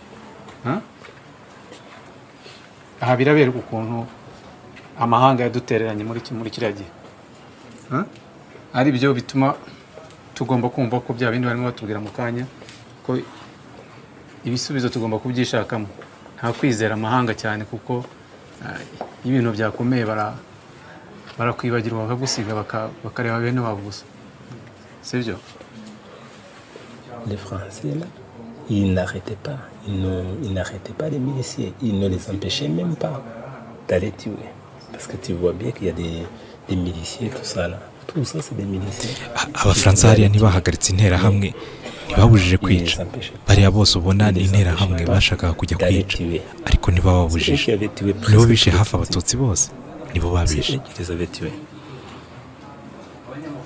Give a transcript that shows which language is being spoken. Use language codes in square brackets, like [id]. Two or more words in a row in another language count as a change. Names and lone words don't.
[rw] Aha birabereka ukuntu amahanga yadutereranye muri kiriya gihe, ari byo bituma tugomba kumva ko bya bindi barimo batubwira mu kanya ko ibisubizo tugomba kubyishakamo, nta kwizera amahanga cyane kuko ibintu byakomeye barakwibagirwa bakagusiga bakareba bene wabo gusa, sibyo? [fr] Les Français là, ils n'arrêtaient pas, ils n'arrêtaient pas les miliciens, ils ne les empêchaient même pas d'aller tuer, parce que tu vois bien qu'il y a des miliciens tout ça là, tout ça c'est des miliciens. [rw] Abafaransa hariya ntibahagaritse interahamwe, ntibabujije kwica. Bariya bose ubona ni interahamwe bashakaga kujya kwica, ariko ntibababujije. Nibo bishe hafi abatutsi bose, nibo babishe.